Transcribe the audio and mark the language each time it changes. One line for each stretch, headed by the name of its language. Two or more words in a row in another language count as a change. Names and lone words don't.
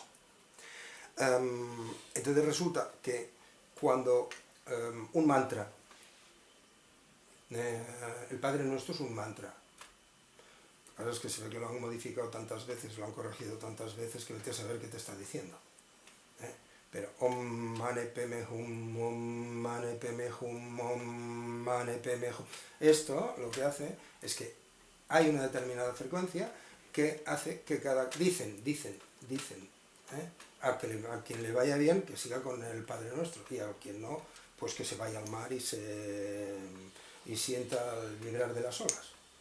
Spanish: Entonces resulta que cuando un mantra, el Padre Nuestro es un mantra. Ahora es que se ve que lo han modificado tantas veces, lo han corregido tantas veces que vete a saber qué te está diciendo.
Sanskrit: Pero Om Mane Padme Hum, Om Mane Padme Hum, Om Mane Padme Hum.
Spanish: Esto lo que hace es que hay una determinada frecuencia que hace que dicen. A quien le vaya bien, que siga con el Padre Nuestro, y a quien no, pues que se vaya al mar y sienta el vibrar de las olas.